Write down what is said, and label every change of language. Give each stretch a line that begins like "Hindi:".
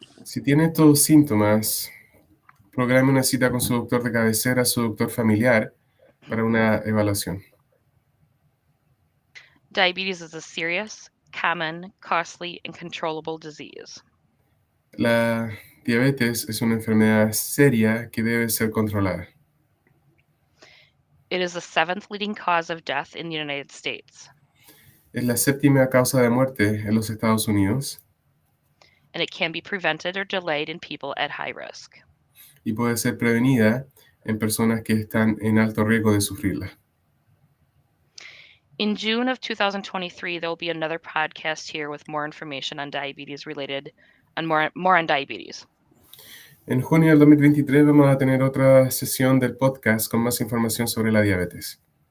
Spanish: Si tiene estos síntomas, programe una cita con su doctor de cabecera, su doctor familiar, para una evaluación.
English: Diabetes is a serious, common, costly, and controllable disease.
Spanish: La diabetes es una enfermedad seria que debe ser controlada.
English: It is the 7th leading cause of death in the United States,
Spanish: Es la séptima causa de muerte en los Estados Unidos
English: and it can be prevented or delayed in people at high risk.
Spanish: y puede ser prevenida en personas que están en alto riesgo de sufrirla.
English: In June of 2023, there will be another podcast here with more information on diabetes related and more on diabetes.
Spanish: En junio del 2023 vamos a tener otra sesión del podcast con más información sobre la diabetes.